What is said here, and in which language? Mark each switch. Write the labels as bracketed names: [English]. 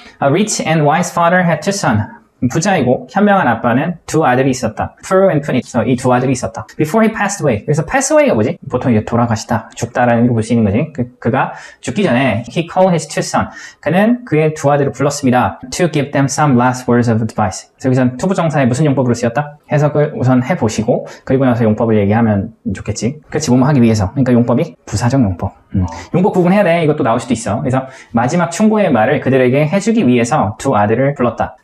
[English] A rich and wise father had two sons. [Korean] 부자이고 현명한 아빠는 두 아들이 있었다. [English] Prue and Punit. [Korean] 이 두 아들이 있었다. [English] Before he passed away. [Korean] 그래서 pass away가 뭐지? 보통 이제 돌아가시다, 죽다라는 의미로 볼 수 있는 거지. 그가 죽기 전에 [English] he called his two sons. [Korean] 그는 그의 두 아들을 불렀습니다. [English] To give them some last words of advice. [Korean] 그래서 여기서는 투부정사에 무슨 용법으로 쓰였다? 해석을 우선 해보시고 그리고 나서 용법을 얘기하면 좋겠지. 그렇지, 뭐뭐 하기 위해서. 그러니까 용법이 부사적 용법. 용법 구분해야 돼. 이것도 나올 수도 있어. 그래서 마지막 충고의 말을 그들에게 해주기 위해서 두 아들을 불렀다.